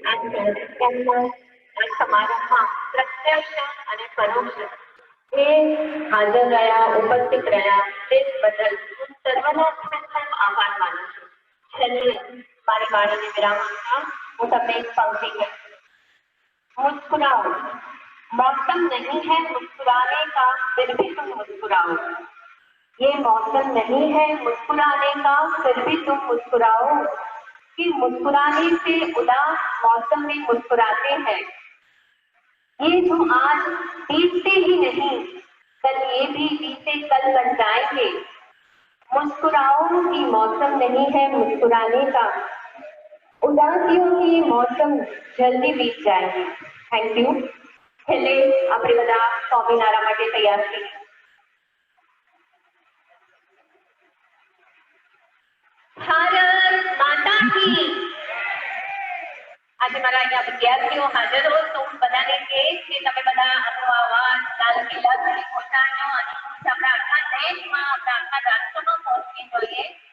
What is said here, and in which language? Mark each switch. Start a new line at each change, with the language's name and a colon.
Gujarati: સમારંભમાં પ્રત્યક્ષ અને પરોક્ષ એ હાજર રહ્યા ઉપસ્થિત રહ્યા તે બદલ હું સર્વનો આભાર માનું છું. છેલ્લે મારી વાણીને વિરામ આપતા હું તમને એક પંક્તિ કહીશ.
Hindi: मुस्कुराओ, मौसम नहीं है मुस्कुराने का, फिर भी तुम मुस्कुराओ. ये मौसम नहीं है मुस्कुराने का, फिर भी तुम मुस्कुराओ. कि मुस्कुराने से उदास मौसम में मुस्कुराते हैं. ये जो आज बीतते ही नहीं, कल ये भी बीते कल बन जाएंगे. मुस्कुराओ कि मौसम नहीं है मुस्कुराने का, उदासियों की मौसम जल्दी बीत जाएगी.
English: Thank you.
Gujarati: છેલ્લે આપણે બધા સ્વામિનારાયણ માટે તૈયાર છીએ.
Hindi: ભારત માતા કી.
Gujarati: આજે મારા અહીંયા વિદ્યાર્થીઓ હાજર હોય તો હું બધાને કહીશ કે તમે બધા આપણો અવાજ લાલ કિલ્લા સુધી પહોંચાડજો અને આપણા આખા દેશમાં આપણા આખા રાષ્ટ્રમાં પહોંચવી જોઈએ.